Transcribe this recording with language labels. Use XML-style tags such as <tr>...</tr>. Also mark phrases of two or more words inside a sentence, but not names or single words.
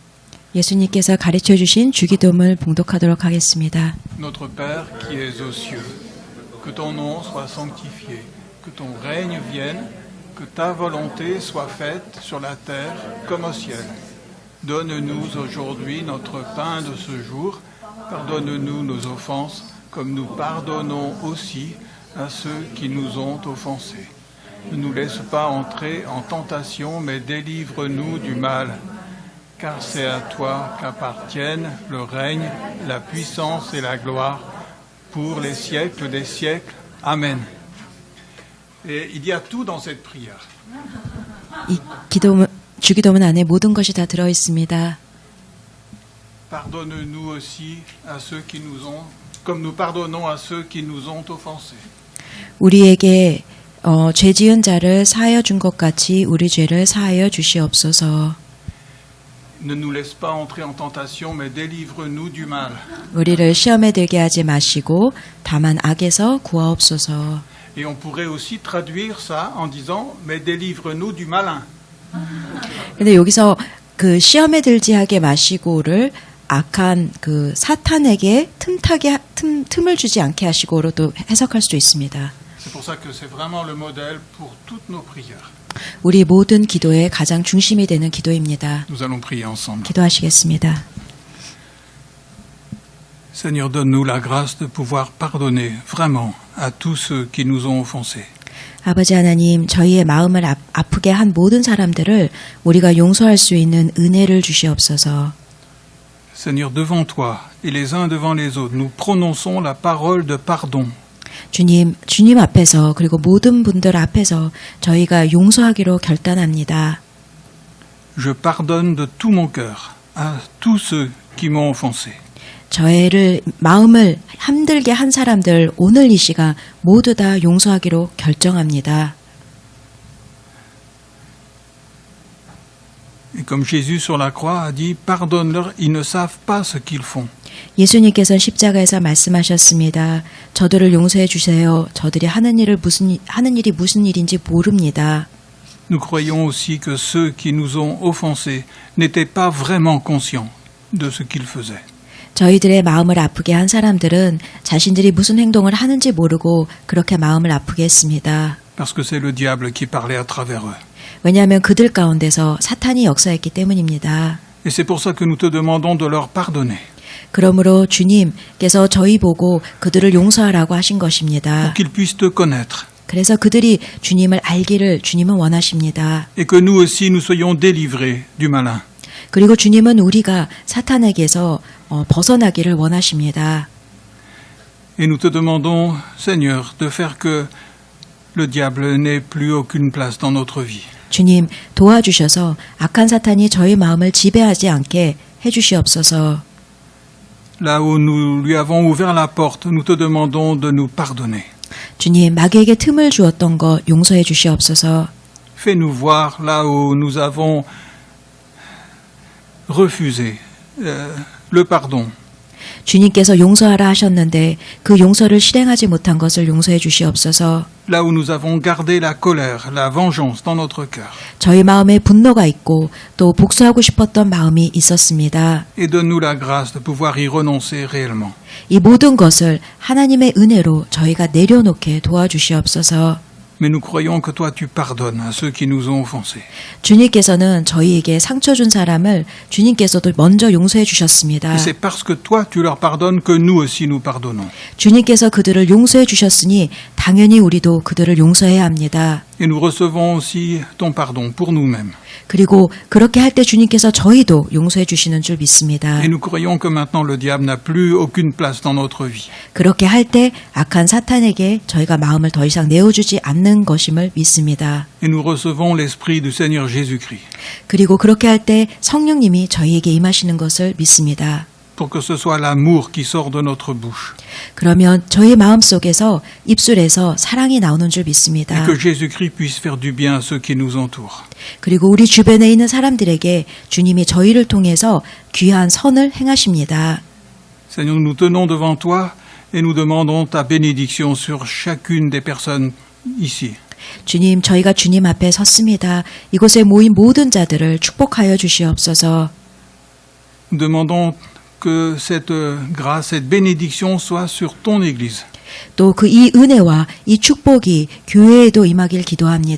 <ko>예수님께서 가르쳐 주신 주기도문을 봉독하도록 하겠습니다.</ko> <fr>Notre Père qui es aux cieux, que ton nom soit sanctifié, que ton règne vienne, que ta volonté soit faite sur la terre comme au ciel. Donne-nous aujourd'hui notre pain de ce jour. Pardonne-nous nos offenses, comme nous pardonnons aussi à ceux qui nous ont offensés. Ne nous laisse pas entrer en tentation, mais délivre-nous du mal. Car c'est à toi qu'appartiennent le règne, la puissance et la gloire pour les siècles des siècles. Amen. Et il y a tout dans cette prière.</fr> <ko>이 주기도문 안에 모든 것이 다 들어 있습니다.</ko> <fr>Pardonne-nous aussi à ceux qui nous ont, comme nous pardonnons à ceux qui nous ont offensés.</fr> <ko>우리에게 죄 지은 자를 사하여 준 것 같이 우리 죄를 사하여 주시옵소서.</ko> <fr>Ne nous laisse pas entrer en tentation, mais délivre-nous du mal.</fr> <ko>우리를 시험에 들게 하지 마시고 다만 악에서 구하옵소서.</ko> <fr>Et on pourrait aussi traduire ça en disant « mais délivre-nous du malin ».</fr> <ko>근데 여기서 그 시험에 들지 하게 마시고를 악한 그 사탄에게 틈을 주지 않게 하시고로 또 해석할 수도 있습니다.</ko> <fr>C'est pour ça que c'est vraiment le modèle pour toutes nos prières.</fr> <ko>우리 모든 기도의 가장 중심이 되는 기도입니다.</ko> <fr>Nous allons prier ensemble.</fr> <ko>기도하시겠습니다.</ko> <fr>Seigneur, donne-nous la grâce de pouvoir pardonner vraiment à tous ceux qui nous ont offensés.</fr> <ko>아버지 하나님, 저희의 마음을 아프게 한 모든 사람들을 우리가 용서할 수 있는 은혜를 주시옵소서.</ko> <fr>Seigneur, devant toi et les uns devant les autres, nous prononçons la parole de pardon.</fr> <ko>주님 앞에서 그리고 모든 분들 앞에서 저희가 용서하기로 결단합니다.</ko> <fr>Je pardonne de tout mon cœur à tous ceux qui m'ont offensé.</fr> <ko>저희를 마음을 힘들게 한 사람들 오늘 이 시간 모두 다 용서하기로 결정합니다.</ko> <fr>Et comme Jésus sur la croix a dit, pardonne-leur, ils ne savent pas ce qu'ils font.</fr> <ko>예수님께서 십자가에서 말씀하셨습니다. 저들을 용서해 주세요. 저들이 하는 일이 무슨 일인지 모릅니다.</ko> <fr>Nous croyons aussi que ceux qui nous ont offensés n'étaient pas vraiment conscients de ce qu'ils faisaient.</fr> <ko>저희들의 마음을 아프게 한 사람들은 자신들이 무슨 행동을 하는지 모르고 그렇게 마음을 아프게 했습니다.</ko> <fr>Parce que c'est le diable qui parlait à travers eux.</fr> <ko>왜냐하면 그들 가운데서 사탄이 역사했기 때문입니다.</ko> <fr>Et c'est pour ça que nous te demandons de leur pardonner.</fr> <ko>그러므로 주님께서 저희 보고 그들을 용서하라고 하신</ko> <fr>Pour</fr> <ko>것입니다.</ko> <fr>qu'ils puissent te connaître.</fr> <ko>그래서 그들이 주님을 알기를 주님은 원하십니다.</ko> <fr>Et que nous aussi nous soyons délivrés du malin.</fr> <ko>그리고 주님은 우리가 사탄에게서 벗어나기를 원하십니다.</ko> <fr>Et nous te demandons, Seigneur, de faire que le diable n'ait plus aucune place dans notre vie.</fr> <ko>주님 도와주셔서 악한 사탄이 저희 마음을 지배하지 않게 해주시옵소서.</ko> <fr>Là où nous lui avons ouvert la porte, nous te demandons de nous pardonner.</fr> <ko>주님 마귀에게 틈을 주었던 것 용서해 주시옵소서.</ko> <fr>Fais-nous voir là où nous avons refusé le pardon.</fr> <ko>주님께서 용서하라 하셨는데 그 용서를 실행하지 못한 것을 용서해 주시옵소서.</ko> <fr>Là où nous avons gardé la colère, la vengeance dans notre cœur.</fr> <ko>저희 마음에 분노가 있고 또 복수하고 싶었던 마음이 있었습니다.</ko> <fr>Et donne-nous la grâce de pouvoir y renoncer réellement.</fr> <ko>이 모든 것을 하나님의 은혜로 저희가 내려놓게 도와주시옵소서.</ko> <fr>Mais nous croyons que toi tu pardonnes à ceux qui nous ont offensés.</fr> <ko>주님께서는 저희에게 상처 준 사람을 주님께서도 먼저 용서해 주셨습니다.</ko> <fr>Et c'est parce que toi tu leur pardonnes que nous aussi nous pardonnons.</fr> <ko>주님께서 그들을 용서해 주셨으니 당연히 우리도 그들을 용서해야 합니다.</ko> <fr>Et nous recevons aussi ton pardon pour nous-mêmes.</fr> <ko>그리고 그렇게 할 때 주님께서 저희도 용서해 주시는 줄 믿습니다.</ko> <fr>Et nous croyons que maintenant le diable n'a plus aucune place dans notre vie.</fr> <ko>그렇게 할 때 악한 사탄에게 저희가 마음을 더 이상 내어주지 않는 것임을 믿습니다.</ko> <fr>Et nous recevons l'esprit du Seigneur Jésus-Christ.</fr> <ko>그리고 그렇게 할 때 성령님이 저희에게 임하시는 것을 믿습니다.</ko> <fr>Pour que ce soit l'amour qui sort de notre bouche.</fr> <ko>그러면 저희 마음속에서 입술에서 사랑이 나오는 줄 믿습니다.</ko> <fr>Et que Jésus-Christ puisse faire du bien à ceux qui nous entourent.</fr> <ko>그리고 우리 주변에 있는 사람들에게 주님이 저희를 통해서 귀한 선을 행하십니다.</ko> <fr>Seigneur, nous tenons devant toi et nous demandons ta bénédiction sur chacune des personnes ici.</fr> <ko>주님, 저희가 주님 앞에 섰습니다. 이곳에 모인 모든 자들을 축복하여 주시옵소서.</ko> <fr>Nous demandons que cette grâce, cette bénédiction soit sur ton Église.</fr> <ko>또 그 이 은혜와 이 축복이 교회에도 임하길 기도합니다.</ko>